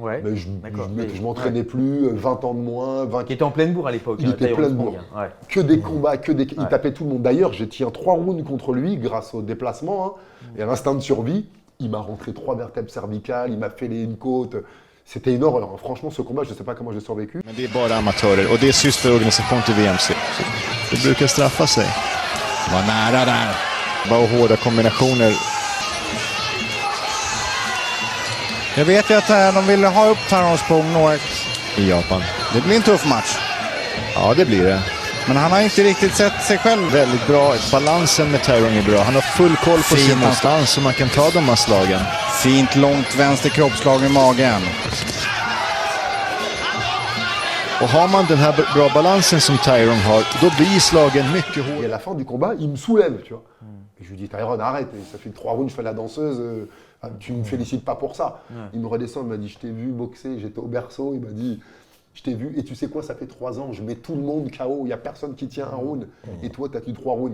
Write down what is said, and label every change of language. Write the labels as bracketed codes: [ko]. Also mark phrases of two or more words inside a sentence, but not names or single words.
[fr] Mais je m'entraînais plus, 20 ans de moins. Qui était en pleine bourre à l'époque. Il était plein de bourre. Que des combats, il tapait tout le monde. D'ailleurs, j'ai tenu 3 rounds contre lui grâce au déplacement et à l'instinct de survie. Il m'a rentré 3 vertèbres cervicales, il m'a fêlé une côte. C'était une horreur. Franchement, ce combat, je ne sais pas comment j'ai survécu. [sv] Men det är bara amatörer och det är systerorganisation till VMC. Det brukar straffa sig. Var nära där. Bara hårda kombinationer. Jag vet ju att de vill ha upp Tyrone Spong i Japan. Det blir en tuff match. Ja, det blir det. Men han har inte riktigt sett sig själv. Väldigt bra. Balansen med Tyrone är bra. Han har full koll på sin motstånd så man kan ta de här slagen. Fint långt vänster kroppslag i magen. Och har man den här bra balansen som Tyrone har, då blir slagen mycket hårdare. [fr] Et à la fin du combat, il me soulève, tu vois. Et je lui dis, Tyrone, arrête, ça fait 3 rounds, je fais la danseuse, tu ne me félicites pas pour ça. Il me redescend, il m'a dit, je t'ai vu boxer, j'étais au berceau, il m'a dit, je t'ai vu, et tu sais quoi, ça fait 3 ans, je mets tout le monde KO, il n'y a personne qui tient un round, et toi, tu as tenu 3 rounds.